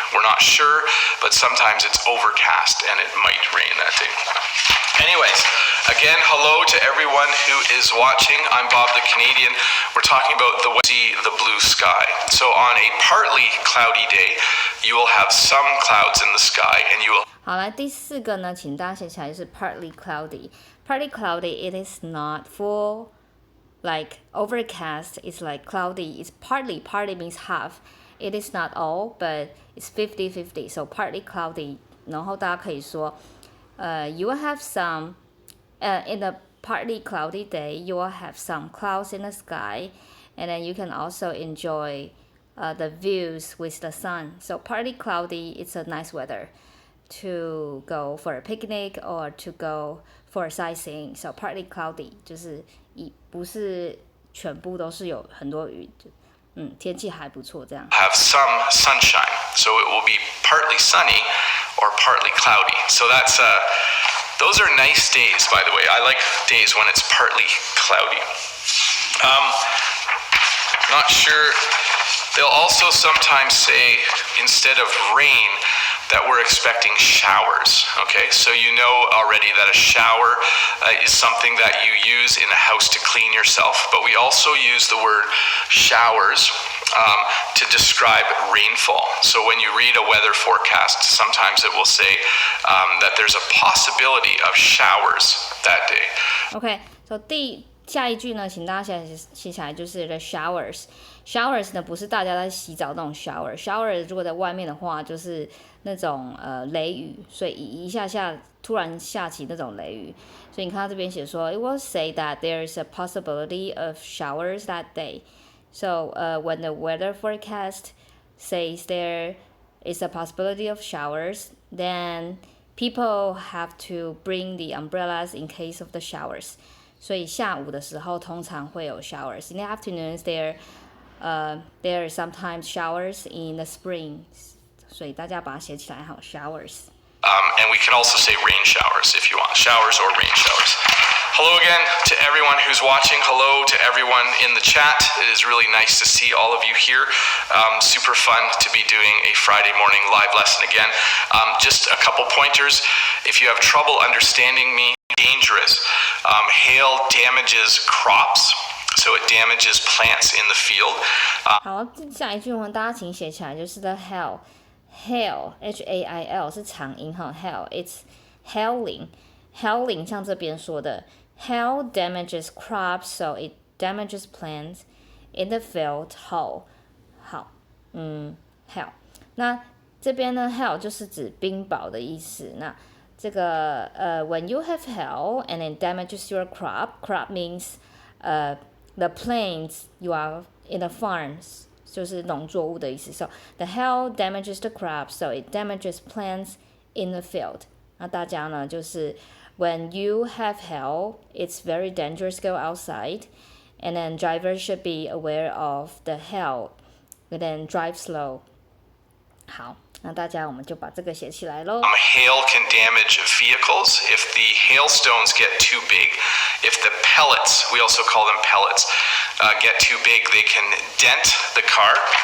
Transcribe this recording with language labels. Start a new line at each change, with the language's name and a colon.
English: We're not sure, but sometimes it's overcast and it might rain that day. Anyways, again, hello to everyone who is watching. I'm Bob the Canadian. We're talking about the blue sky. So on a partly cloudy day, you will have some clouds in the sky and you will
Chinese: 好，来第四个呢，请大家写起来就是
English: partly cloudy. Partly cloudy, it is not full. Like overcast, it's like cloudy. It's partly. Partly means half. It is not all, but it's 50-50. So partly cloudy.
Chinese: 然后大家可以说
English: you will have some in a partly cloudy day, you will have some clouds in the sky, and then you can also enjoy the views with the sun. So partly cloudy, it's a nice weather to go for a picnic or to go for sightseeing. So partly cloudy
Chinese: 就是不是全部都是有很多雨，天气还不错这样。
English: Have some sunshine, so it will be partly sunny or partly cloudy. So that's those are nice days, by the way. I like days when it's partly cloudy. Not sure. They'll also sometimes say, instead of rain, that we're expecting showers. Okay, so you know already that a shower is something that you use in a house to clean yourself, but we also use the word showers to describe rainfall. So when you read a weather forecast, sometimes it will say that there's a possibility of showers that day.
Chinese: Okay, so 下一句呢，请大家写起来，就是
English: the showers。
Chinese: showers 呢不是大家在洗澡那种 shower 如果在外面的话，就是那种雷雨，所以一下突然下起那种雷雨，所以你看到这边写说 ，
English: it will say that there is a possibility of showers that day. So when the weather forecast says there is a possibility of showers, then people have to bring the umbrellas in case of the showers.
Chinese: 所以下午的时候通常会有 showers.
English: In the afternoons, there are sometimes showers in the spring.
Chinese: 所以大家把它写起来好 showers.
English: And we can also say rain showers if you want, showers or rain showers. Hello again to everyone who's watching. Hello to everyone in the chat. It is really nice to see all of you here. Super fun to be doing a Friday morning live lesson again. Just a couple pointers. If you have trouble understanding me, dangerous. Hail damages crops, so it damages plants in the field.
Chinese: 好，下一句话大家请写起来，就是
English: the hail
Chinese: H-A-I-L 是长音哈
English: hail it's hailing
Chinese: 像这边说的
English: hail damages crops, so it damages plants in the field.
Chinese: 好hail 那这边呢 hail 就是指冰雹的意思。那这个
English: when you have hail and it damages your crop means the plants you are in the farms
Chinese: 就是农作物的意思。
English: So the hail damages the crops, so it damages plants in the field.
Chinese: 那大家呢就是
English: when you have hail, it's very dangerous to go outside, and then drivers should be aware of the hail, and then drive slow.
Chinese: 好，那大家我们就把这个写起来咯。
English: Hail can damage vehicles if the hailstones get too big. If the pellets, we also call them pellets, get too big, they can dent the car.